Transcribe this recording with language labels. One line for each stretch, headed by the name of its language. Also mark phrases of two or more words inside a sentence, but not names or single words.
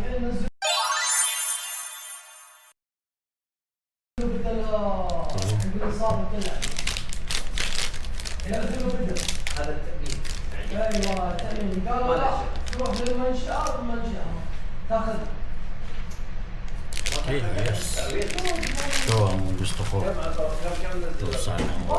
Arabic: هذا التأمين ايوه تأمين قالوا لا تروح للمنشأة والمنشأة تاخذ.
Filipino: Okay, yes. Ito ang gusto ko. Ito sanang